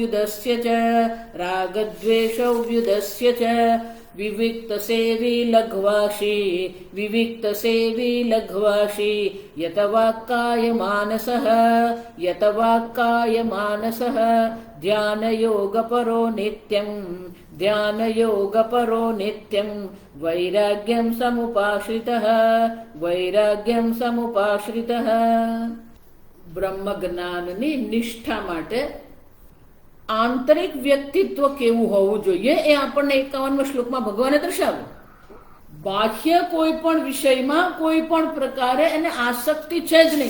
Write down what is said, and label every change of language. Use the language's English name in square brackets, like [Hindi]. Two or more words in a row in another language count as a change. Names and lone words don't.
[Sanskrit] व्युदस्य च विविक्तसेवी लघ्वाशी यतवाक्कायमानसः ध्यानयोगपरो नित्यं वैराग्यं समुपाश्रितः। [Gujarati] બ્રહ્મજ્ઞાનની નિષ્ઠા માટે આંતરિક વ્યક્તિત્વ કેવું હોવું જોઈએ એ આપણને 51મા શ્લોકમાં ભગવાને દર્શાવ્યું. બાહ્ય કોઈ પણ વિષયમાં કોઈ પણ પ્રકારે એને આસક્તિ છે જ નહીં.